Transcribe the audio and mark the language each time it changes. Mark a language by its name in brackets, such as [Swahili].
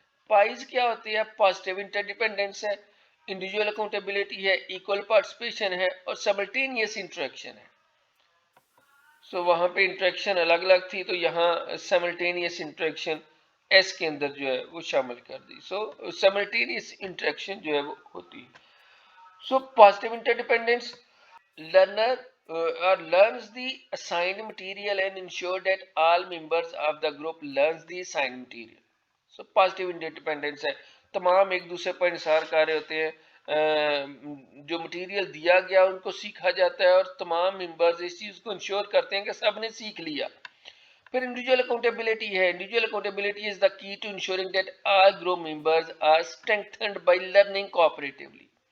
[Urdu] Pies کیا ہوتی ہے؟ پازیٹیو انٹرڈیپینڈنس ہے، انڈیویجول اکاؤنٹیبلٹی ہے، ایکول پارٹیسپیشن ہے اور سملٹینیس انٹریکشن ہے. وہاں پہ انٹریکشن الگ الگ تھی تو یہاں سملٹینیس انٹریکشن ایس کے اندر جو ہے وہ شامل کر دی. سملٹینیس انٹریکشن جو ہے وہ ہوتی ہے. [English] Positive interdependence, learner learns the assigned material and ensure that all members of the group learns the assigned material. Positive interdependence ہے، [Urdu] تمام ایک دوسرے پر انحصار کر رہے ہوتے ہیں، جو مٹیریل دیا گیا ان کو سیکھا جاتا ہے اور تمام ممبرز اس چیز کو انشور کرتے ہیں کہ سب نے سیکھ لیا. [English] پھر individual accountability ہے. Individual accountability is the key to ensuring that all group members are strengthened by learning cooperatively.